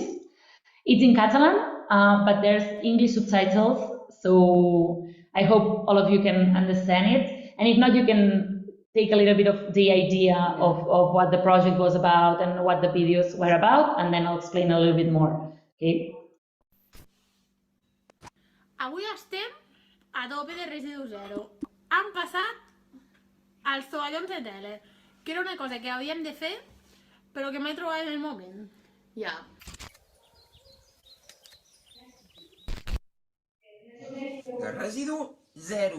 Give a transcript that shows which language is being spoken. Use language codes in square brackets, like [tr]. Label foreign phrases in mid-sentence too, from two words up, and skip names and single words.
[en] It's in Catalan, but there's English subtitles, so I hope all of you can understand it. And if not, you can take a little bit of the idea of what the project was about and what the videos were about, and then I'll explain a little bit more. Okay? [ca] Avui estem a tope de residu zero. Han passat als tovallons de tele, que era una cosa que havíem de fer, però que m'he trobat en el moment. Residu zero.